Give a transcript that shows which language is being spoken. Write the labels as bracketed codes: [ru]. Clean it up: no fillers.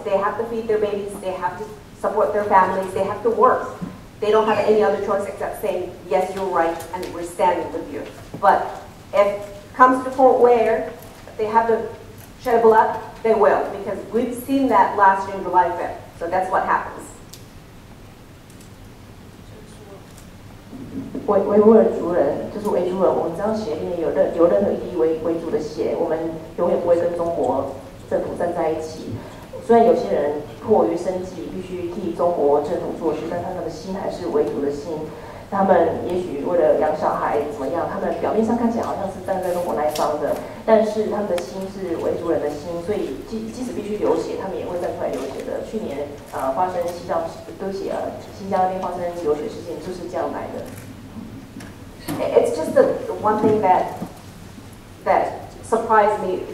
[en] They have to feed their babies, they have to support their families, they have to work. They don't have any other choice except saying, yes, you're right, and we're standing with you. But if it comes to the point where they have to shed blood, they will, because we've seen that last year in July 5th. So that's what happens. [zh] 维吾尔族人就是维族人，我们只要血里面有任何一滴维族的血，我们永远不会跟中国政府站在一起。虽然有些人迫于生计必须替中国政府做事，但他们的心还是维族的心。他们也许为了养小孩怎么样，他们表面上看起来好像是站在中国那一方的，但是他们的心是维族人的心，所以即使必须流血，他们也会站出来流血的。去年发生新疆那边发生流血事件，就是这样来的。 [en] It's just the one thing that surprised me.